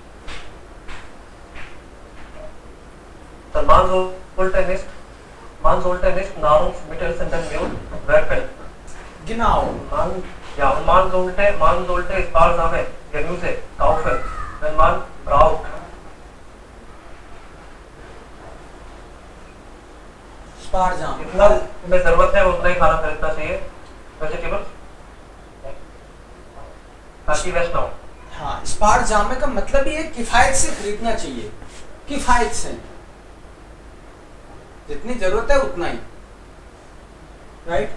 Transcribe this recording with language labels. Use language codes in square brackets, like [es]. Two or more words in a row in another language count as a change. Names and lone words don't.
[de] सर man sollte nicht Nahrungsmittel in den Müll werfen। Genau। Man sollte sparsame Gemüse kaufen, wenn man braucht। sparsam [hi] जितना हमें जरूरत है उतना ही खाना खरीदना चाहिए, वेजिटेबल्स, ताकि वेस्ट ना हो। हाँ, स्पारजाम का मतलब ये किफायत से खरीदना चाहिए, किफायत से, जितनी जरूरत है उतना ही। राइट?